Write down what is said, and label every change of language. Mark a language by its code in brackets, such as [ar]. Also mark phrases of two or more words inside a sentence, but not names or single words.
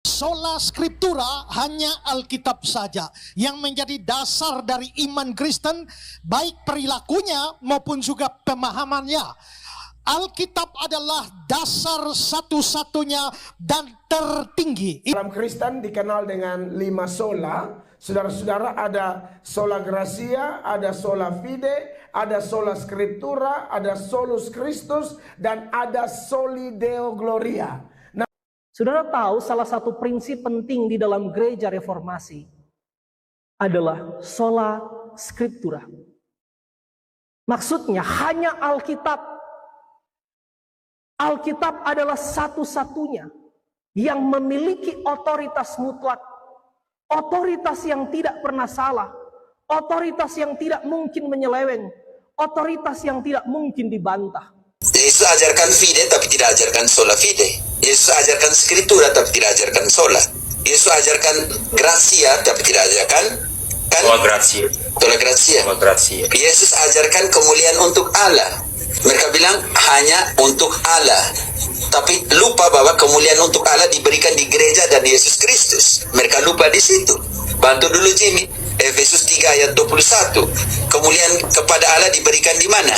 [la] Sola Scriptura [id] hanya Alkitab saja yang menjadi dasar dari iman Kristen, baik perilakunya maupun juga pemahamannya. Alkitab adalah dasar satu-satunya dan tertinggi. Dalam Kristen dikenal dengan 5 sola. Saudara-saudara, ada [la] sola gratia, [id] ada [la] sola fide, [id] ada [la] sola scriptura, [id] ada [la] solus Christus, [id] dan ada [la] soli deo gloria. [id] Saudara tahu salah satu prinsip penting di dalam gereja reformasi adalah [la] sola scriptura. [id] Maksudnya hanya Alkitab. Alkitab adalah satu-satunya yang memiliki otoritas mutlak. Otoritas yang tidak pernah salah. Otoritas yang tidak mungkin menyeleweng. Otoritas yang tidak mungkin dibantah. Yesus ajarkan fide tapi tidak ajarkan [la] sola fide. [id] Yesus ajarkan skriptura tapi tidak ajarkan sola. Yesus ajarkan gratia tapi tidak ajarkan [la] sola gratia. Sola gratia. [id] Yesus ajarkan kemuliaan untuk Allah. Mereka bilang hanya untuk Allah. Tapi lupa bahwa kemuliaan untuk Allah diberikan di gereja dan Yesus Kristus. Mereka lupa di situ. Bantu dulu Jimmy. Efesus 3 ayat 21. Kemuliaan kepada Allah diberikan di mana?